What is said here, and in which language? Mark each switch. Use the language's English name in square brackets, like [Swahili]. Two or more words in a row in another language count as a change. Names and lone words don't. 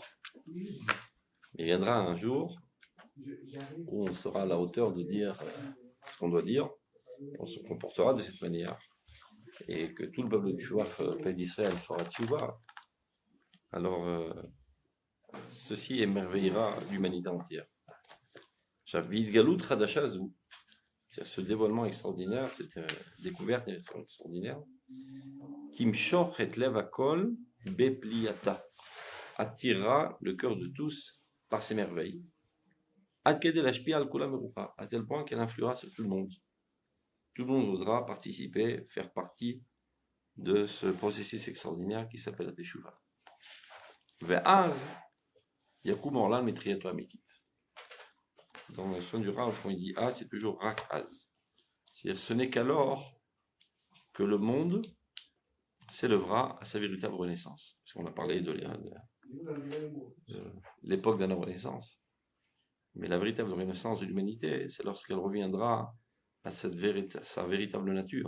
[French] Il viendra un jour où on sera à la hauteur de dire ce qu'on doit dire, on se comportera de cette manière, et que tout le peuple d'Israël fera tchouva. Alors, ceci émerveillera l'humanité entière. Ce dévoilement extraordinaire, cette découverte extraordinaire, [Hebrew] תמשוך את לב הכל בפליאתה, [French] attirera le cœur de tous par ses merveilles, à tel point qu'elle influera sur tout le monde. Tout le monde voudra participer, faire partie de ce processus extraordinaire qui s'appelle la Teshuvah. [Hebrew] ואז יקום עולם מתחייתו אמיתית. [French] Dans le son du Rav, quand il dit Az, c'est toujours [Hebrew] רק אז. [French] C'est-à-dire, ce n'est qu'alors que le monde s'élèvera à sa véritable renaissance. Parce qu'on a parlé de l'époque de la renaissance. Mais la véritable renaissance de l'humanité, c'est lorsqu'elle reviendra à sa véritable nature.